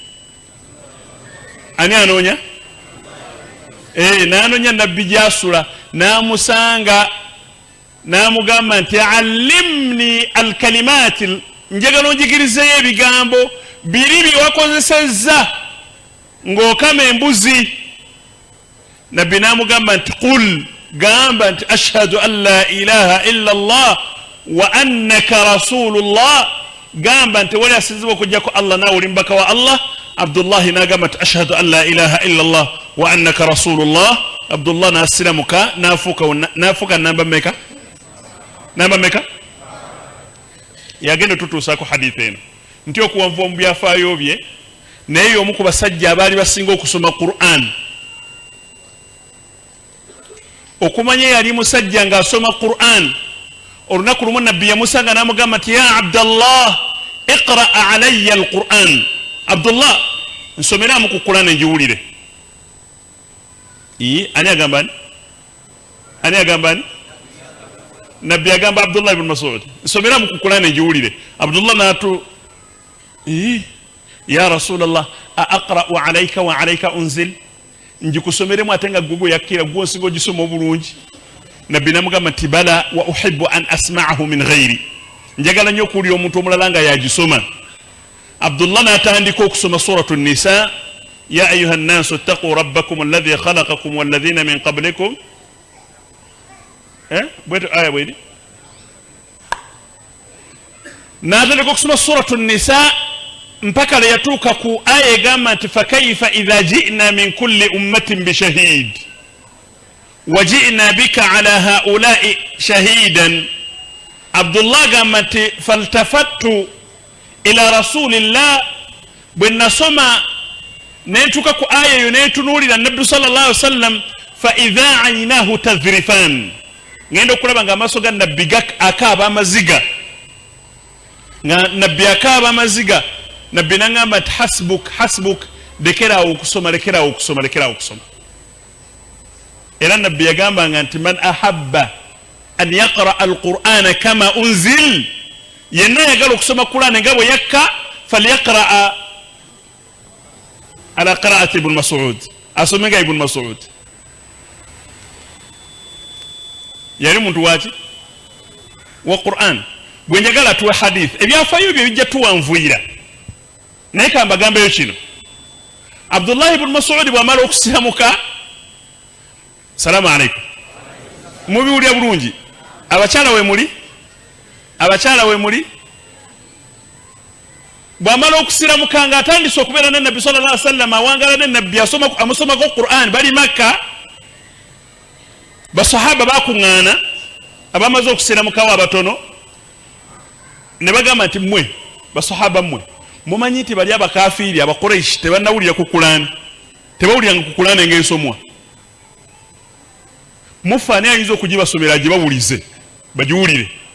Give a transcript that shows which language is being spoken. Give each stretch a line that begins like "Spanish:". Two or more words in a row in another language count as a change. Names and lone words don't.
Ganda: N'anoonya Nabbi gy'asula, n'amusanga n'amugamba nti
Arabic: علمني الكلمات,
Ganda: njagala onjigirizeyo ebigambo biri bye wakozesezza ng'okama embuzi. Nabbi n'amugamba nti
Arabic: qul,
Ganda: gamba nti
Arabic: أشهد أن لا إله إلا الله وأنك رسول الله,
Ganda: gamba nti wali asinzibwa okujjako Allah naawe oli mubaka wa Allah. Abdullahi n'agamba nti
Arabic: أشهد أن لا إله إلا الله وأنك رسول الله.
Ganda: Abdullah n'asiramuka n'afuuka namba mmeka? Yagenda tutuusaako hadithi eno nti okuwanvuwa mu byafaayo bye, naye omu ku basajja abaali basinga okusoma Qur'an, okumanya yali musajja ng'asoma Qur'an. Olunaku lumu Nabbi yamusanga n'amugamba nti
Arabic: يا عبد الله اقرأ علي القرآن,
Ganda: Abdullah nsomeramu ku Qur'an njiwulire. Ani agamba ni? Nabbi agamba Abdullah ibn Mas'ud nsomeramu ku Qur'an njiwulire. Abdullah n'atu
Arabic: يا رسول الله أأقرأ عليك وعليك أنزل,
Ganda: njikusomeremu ate nga gugu yakkira gwo nsinga ogisoma obulungi. Nabbi namugamba nti
Arabic: بلى وأحب أن أسمعه من غيري,
Ganda: njagala nnyo okuwulira omuntu omulala nga yagisoma. Abdullah n'atandika okusoma suratu Nisa,
Arabic: يا أيها الناس اتقوا ربكم الذي خلقكم والذين من قبلكم.
Ganda: Bweto aya bwedi n'atandika okusoma suratu Nisa mpaka le yatuuka ku aya egamba nti
Arabic: فكيف إذا جئنا من كل أمة بشهيد وجئنا بك على هؤلاء شهيدا.
Ganda: Abdullah gamba nti
Arabic: فالتفت إلى رسول الله,
Ganda: bwe nasoma nentuuka ku aya eyo netunuulira Nabbi
Arabic: صلى الله عليه وسلم, فإذا عيناه تذرفان,
Ganda: ngenda okulaba nga amaaso ga Nabbi akaaba amaziga, nga Nabbi akaaba amaziga. Nabbi n'angamba nti hasbuk, lekerawo okusoma. Era Nabbi yagambanga nti
Arabic: من أحب أن يقرأ القرآن كما أنزل,
Ganda: yenna yagala okusoma Qur'an nga bwe yakka,
Arabic: فليقرأ على قراءة ابن مسعود,
Ganda: asomenga ibn Mas'ud. yali muntu waki wa Qur'an. Bwe njagala tuwe hadith ebyafaayo bye bijja tuwanvuira naye kambagambeyo kino. Abdullah ibn Mas'ud bw'amala okusiramuka,
Arabic: سلام عليكم,
Ganda: mubiwulira bulungi abakyala we muli bw'amala okusiramuka nga atandise okubeera ne Nabbi
Arabic: صلى الله عليه وسلم,
Ganda: awangala ne Nabbi amusomako Qur'an, bali Makka, basahaba bakuŋŋaana abamaze okusiramukawo abatono ne bagamba nti mmwe basahaba mmwe mumanyi nti bali abakafiiri abakuraishi tebannawulira ku Qur'an, tebawuliranga ku Qur'an ng'ensomwa, mufaani ayinza okugibasomera agibawulize bagiwulire.